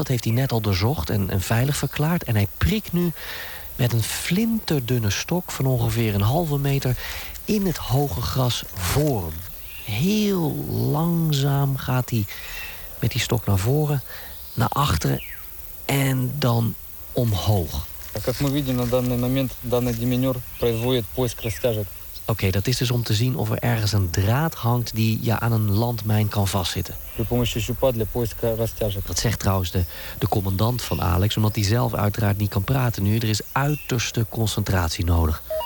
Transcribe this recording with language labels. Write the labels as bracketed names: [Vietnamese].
[Dutch] Dat heeft hij net al doorzocht en veilig verklaard. En hij prikt nu met een flinterdunne stok van ongeveer een halve meter in het hoge gras voor hem. Heel langzaam gaat hij met die stok naar voren, naar achteren en dan omhoog. [Russian] Как мы видим, на данный момент данный деминер производит поиск растяжек. [Dutch] Oké, dat is dus om te zien of er ergens een draad hangt die aan een landmijn kan vastzitten. Dat zegt trouwens de commandant van Alex, omdat hij zelf uiteraard niet kan praten nu. Er is uiterste concentratie nodig.